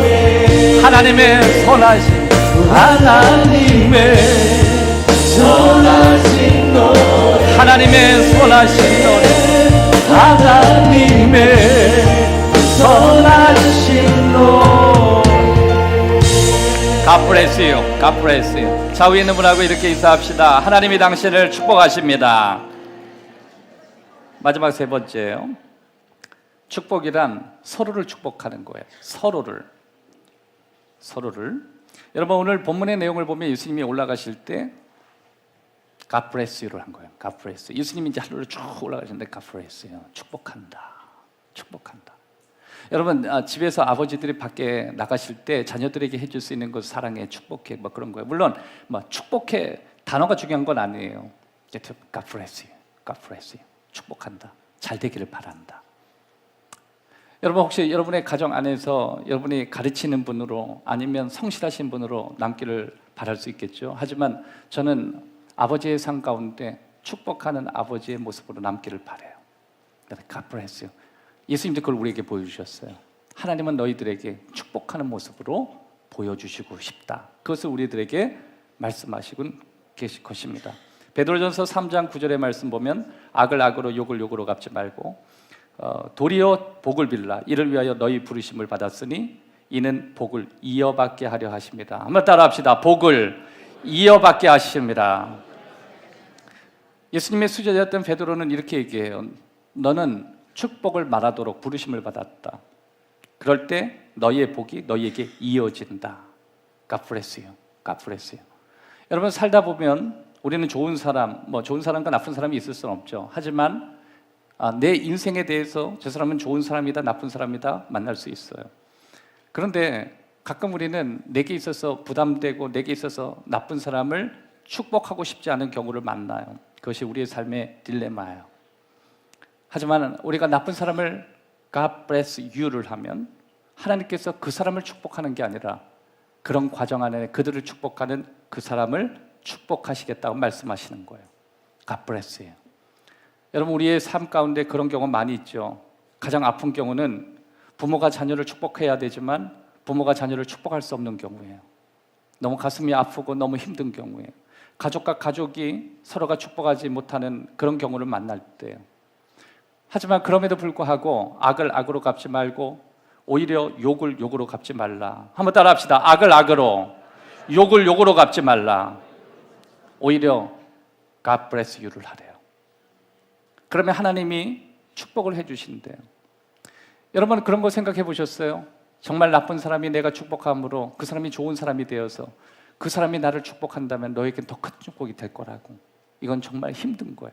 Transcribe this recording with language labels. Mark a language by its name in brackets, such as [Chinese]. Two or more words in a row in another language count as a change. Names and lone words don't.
[Korean] 하나님의 선하신, 하나님의 선하신 노래, 하나님의 선하신 노래, 하나님의 선하신 노래. [English] God bless you. God bless you. [Korean] 좌우에 있는 분하고 이렇게 인사합시다. 하나님이 당신을 축복하십니다. 마지막 세 번째요. 축복이란 서로를 축복하는 거예요. 서로를. 여러분, 오늘 본문의 내용을 보면 예수님이 올라가실 때 [English] God bless you [Korean] 를 한 거예요. [English] God bless you. [Korean] 예수님이 이제 하늘로 쭉 올라가시는데 [English] God bless you. [Korean] 축복한다. 여러분, 집에서 아버지들이 밖에 나가실 때 자녀들에게 해줄 수 있는 것, 사랑해, 축복해, 뭐 그런 거예요. 물론 뭐 축복해 단어가 중요한 건 아니에요. [English] God bless you. God bless you. [Korean] 축복한다. 잘 되기를 바란다. 여러분 혹시 여러분의 가정 안에서 여러분이 가르치는 분으로 아니면 성실하신 분으로 남기를 바랄 수 있겠죠. 하지만 저는 아버지의 상 가운데 축복하는 아버지의 모습으로 남기를 바라요. [English] God bless you. [Korean] 예수님도 그걸 우리에게 보여주셨어요. 하나님은 너희들에게 축복하는 모습으로 보여주시고 싶다. 그것을 우리들에게 말씀하시고 계실 것입니다. 베드로전서 3장 9절의 말씀 보면 악을 악으로 욕을 욕으로 갚지 말고 도리어 복을 빌라 이를 위하여 너희 부르심을 받았으니 이는 복을 이어받게 하려 하십니다. 한번 따라합시다. 복을 이어받게 하십니다. 예수님의 수제자였던 베드로는 이렇게 얘기해요. 너는 축복을 말하도록 부르심을 받았다. 그럴 때 너희의 복이 너희에게 이어진다. [English] God bless you. God bless you. [Korean] 여러분 살다 보면 우리는 좋은 사람, 좋은 사람과 나쁜 사람이 있을 수는 없죠. 하지만 내 인생에 대해서 저 사람은 좋은 사람이다, 나쁜 사람이다 만날 수 있어요. 그런데 가끔 우리는 내게 있어서 부담되고 내게 있어서 나쁜 사람을 축복하고 싶지 않은 경우를 만나요. 그것이 우리의 삶의 딜레마예요. 하지만 우리가 나쁜 사람을 [English] God bless you [Korean] 를 하면 하나님께서 그 사람을 축복하는 게 아니라 그런 과정 안에 그들을 축복하는 그 사람을 축복하시겠다고 말씀하시는 거예요. [English] God bless you. [Korean] 여러분 우리의 삶 가운데 그런 경우 많이 있죠. 가장 아픈 경우는 부모가 자녀를 축복해야 되지만 부모가 자녀를 축복할 수 없는 경우예요. 너무 가슴이 아프고 너무 힘든 경우예요. 가족과 가족이 서로가 축복하지 못하는 그런 경우를 만날 때예요. 하지만 그럼에도 불구하고 악을 악으로 갚지 말고 오히려 욕을 욕으로 갚지 말라. 한번 따라합시다. 악을 악으로, 욕을 욕으로 갚지 말라. 오히려 [English] God bless you [Korean] 를 하래요. 그러면 하나님이 축복을 해주신대요. 여러분 그런 거 생각해 보셨어요? 정말 나쁜 사람이 내가 축복함으로 그 사람이 좋은 사람이 되어서 그 사람이 나를 축복한다면 너에겐 더 큰 축복이 될 거라고. 이건 정말 힘든 거예요.